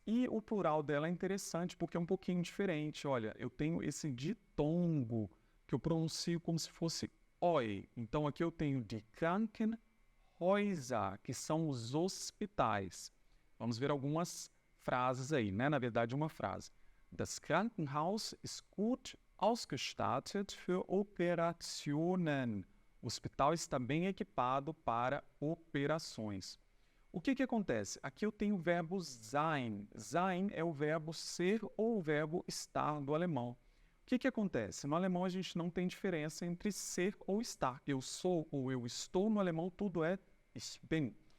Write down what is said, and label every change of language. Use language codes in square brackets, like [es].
[pt] E o plural dela é interessante porque é um pouquinho diferente. Olha, eu tenho esse ditongo que eu pronuncio como se fosse oi. Então, aqui eu tenho die Krankenhäuser, que são os hospitais. Vamos ver algumas frases aí, né? Na verdade, uma frase. [de] Das Krankenhaus ist gut ausgestattet für Operationen. [pt] O hospital está bem equipado para operações. O que acontece? Aqui eu tenho o verbo sein. Sein é o verbo ser ou o verbo estar do alemão. O que acontece? No alemão a gente não tem diferença entre ser ou estar. Eu sou ou eu estou, no alemão tudo é ich bin.